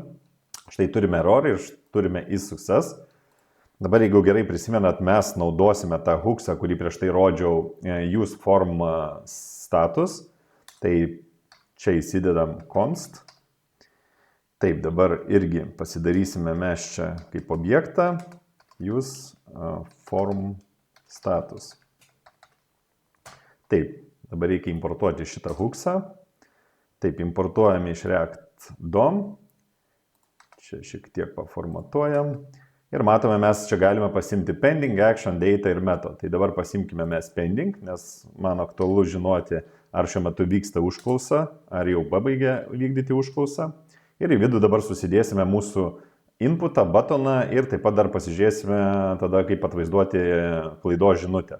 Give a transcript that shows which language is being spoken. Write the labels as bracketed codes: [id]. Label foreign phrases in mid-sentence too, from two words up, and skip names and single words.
[lt] Štai turime error ir turime [en] is success. [lt] Dabar, jeigu gerai prisimenat, mes naudosime tą hooksą, kurį prieš tai rodžiau, [en] use form status. [lt] Tai čia įsidedam const. Taip, dabar irgi pasidarysime mes čia kaip objektą [en] use form status. [lt] Taip, dabar reikia importuoti šitą hooksą. Taip, importuojame iš React DOM. Čia šiek tiek paformatuojam. Ir matome, mes čia galime pasimti pending, action, data ir method. Tai dabar pasimkime mes pending, nes man aktualu žinoti, ar šiuo metu vyksta užklausa, ar jau pabaigė vykdyti užklausą. Ir į vidų dabar susidėsime mūsų inputą, buttoną ir taip pat dar pasižiūrėsime tada, kaip atvaizduoti klaidos žinutę.